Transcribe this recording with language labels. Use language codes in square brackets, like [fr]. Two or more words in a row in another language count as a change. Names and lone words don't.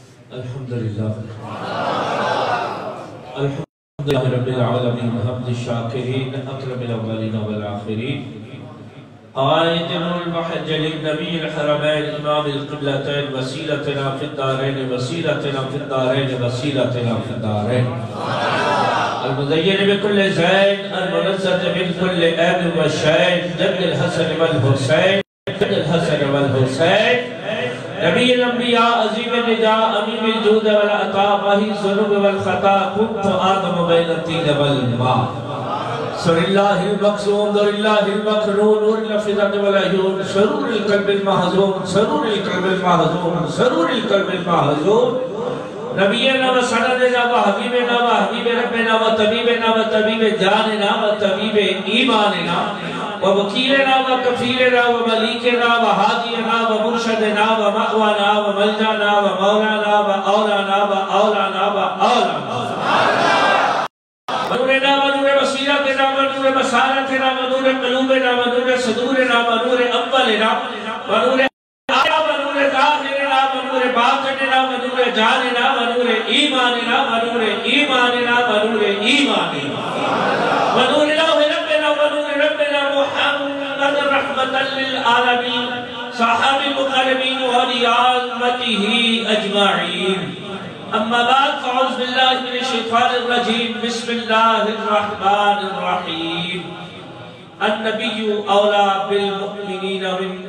[ar] الحمدللہ الحمدللہ رب العالمین حمد الشاکرین اکرم الاولین والآخرین قائد المحجل النبی الحرمین امام القبلتین وسیلتنا فی الدارین وسیلتنا فی الدارین وسیلتنا فی الدارین المزین بكل زین المنزت من كل عیب وشین جد الحسن والحسین جد الحسن والحسین نبی الانبیاء عظیم النجاء امیم الجود والعطا وحی الذنوب والخطا کنت آدم بین الطین والماء سر اللہ المقصوم در اللہ المقنون نور الافئدة والعیون سرور القلب المحزون سرور القلب المحزون سرور القلب المحزون نبینا و سندنا و حبیبنا و حبیب ربنا و طبیبنا و طبیب جاننا و طبیب ایماننا و وکیلنا و کفیلنا و ملیکنا و حادینا و مرشدنا و مأوانا و ملجانا و مولانا و اولانا و اولانا و اولانا ونورنا و نور وسیلتنا و نور مسارتنا و نور قلوبنا و نور صدورنا و نور اولنا و نور آیا و نور ظاہرنا و نور باطننا و نور جاننا و نور ایماننا و نور ایماننا و نور ایماننا و نور رحمة للعالمين صحاب المقربين ولعامته أجمعين أما بعد فأعوذ بالله من الشيطان الرجيم بسم الله الرحمن الرحيم النبي أولى بالمؤمنين من